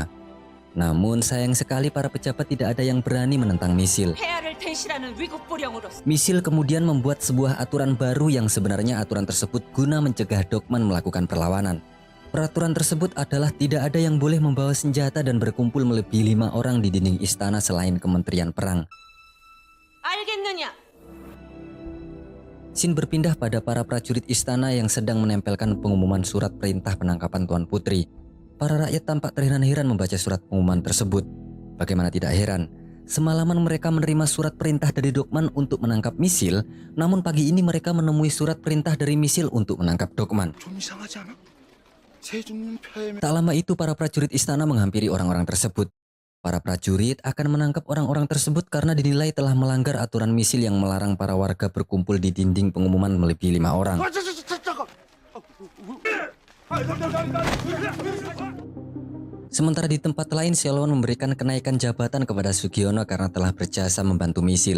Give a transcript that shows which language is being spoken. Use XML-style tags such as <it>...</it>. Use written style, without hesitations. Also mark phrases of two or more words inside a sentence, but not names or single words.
<id>Namun sayang sekali para pejabat tidak ada yang berani menentang Misil.</id> <ko>폐하를 대신하는 위국 부령으로서</ko> <id>Misil kemudian membuat sebuah aturan baru yang sebenarnya aturan tersebut guna mencegah Dokman melakukan perlawanan. Peraturan tersebut adalah tidak ada yang boleh membawa senjata dan berkumpul melebihi 5 orang di dinding istana selain Kementerian Perang.</id> <ko>알겠느냐?</ko> <id>Scene berpindah pada para prajurit istana yang sedang menempelkan pengumuman surat perintah penangkapan Tuan Putri. Para rakyat tampak terheran-heran membaca surat pengumuman tersebut. Bagaimana tidak heran, semalaman mereka menerima surat perintah dari Dokman untuk menangkap Misil, namun pagi ini mereka menemui surat perintah dari Misil untuk menangkap Dokman.</id> <ko>좀 이상하지 않아? 세준님 폐하의</ko> <id>Tak lama itu para prajurit istana menghampiri orang-orang tersebut. Para prajurit akan menangkap orang-orang tersebut karena dinilai telah melanggar aturan Misil yang melarang para warga berkumpul di dinding pengumuman melebihi 5 orang. Sementara di tempat lain, Selwon memberikan kenaikan jabatan kepada Sugiono karena telah berjasa membantu Misil.</id>